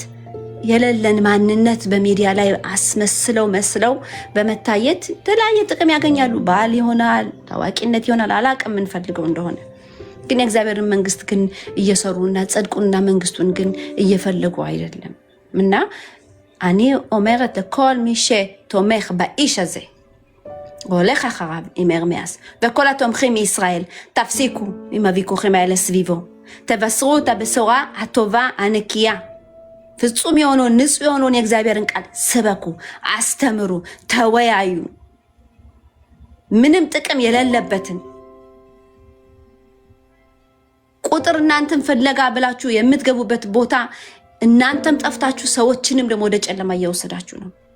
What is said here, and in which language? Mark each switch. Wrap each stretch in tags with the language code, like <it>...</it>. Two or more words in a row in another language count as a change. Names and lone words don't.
<am>የሌለን ማንነት በሚዲያ ላይ መስለው በመታየት የተለያየ ጥቅም ያገኛሉ። ባል ይሆናል፣ ታዋቂነት ይሆናል፣ አላቅም የምንፈልገው እንደሆነ ግን የእግዚአብሔርን መንግስት ግን እየሰሩና ጽድቁንና መንግስቱን ግን እየፈለጉ አይደለም። እና</am> <he>אני אומרת לכל מי שתומך באיש הזה והולך אחריו עם הרמיאס וכל התומכים מישראל, תפסיקו עם הוויכוחים האלה סביבו, תבשרו את הבשורה הטובה הנקייה,</he> <am>ፍጹም የሆነውን ንጹህ የሆነውን የእግዚአብሔርን ቃል ስበኩ፣ አስተምሩ፣ ተወያዩ። ምንም ጥቅም የሌለበትን ቁጥር እናንተን ፍለጋ ብላችሁ የምትገቡበት ቦታ እናንተም ጠፍታችሁ ሰዎችንም ደግሞ ወደ ጨለማ እየወሰዳችሁ ነው።</am>